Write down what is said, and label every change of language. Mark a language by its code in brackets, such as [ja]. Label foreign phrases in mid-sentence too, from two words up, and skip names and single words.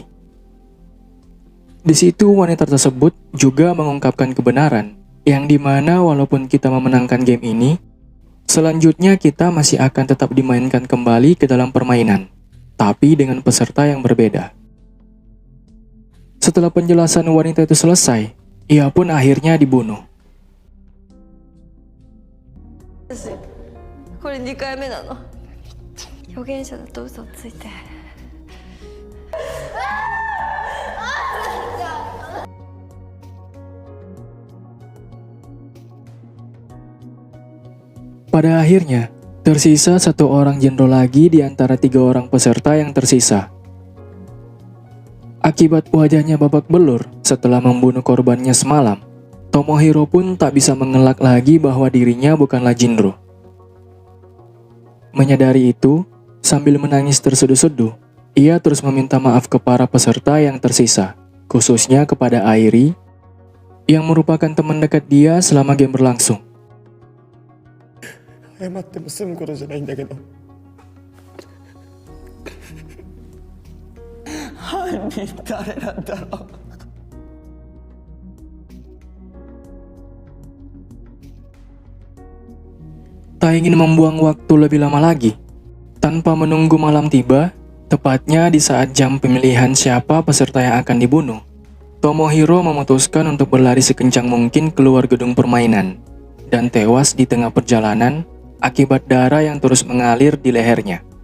[id] Di situ wanita tersebut juga mengungkapkan kebenaran, yang dimana walaupun kita memenangkan game ini, selanjutnya kita masih akan tetap dimainkan kembali ke dalam permainan, tapi dengan peserta yang berbeda. Setelah penjelasan wanita itu selesai, ia pun akhirnya dibunuh. [ja] これ2回目なの。預言者だと嘘をついて [id] Pada akhirnya, tersisa 1 orang Jinro lagi di antara 3 orang peserta yang tersisa. Akibat wajahnya babak belur setelah membunuh korbannya semalam, Tomohiro pun tak bisa mengelak lagi bahwa dirinya bukanlah Jinro. Menyadari itu, sambil menangis terseduh-seduh, ia terus meminta maaf ke para peserta yang tersisa, khususnya kepada Airi, yang merupakan teman dekat dia selama game berlangsung. [ja] 謝っても済むことじゃないんだけど犯人誰なんだろう [id] Tak ingin membuang waktu lebih lama lagi. Tanpa menunggu malam tiba, tepatnya di saat jam pemilihan siapa peserta yang akan dibunuh, Tomohiro memutuskan untuk berlari sekencang mungkin keluar gedung permainan dan tewas di tengah perjalanan akibat darah yang terus mengalir di lehernya.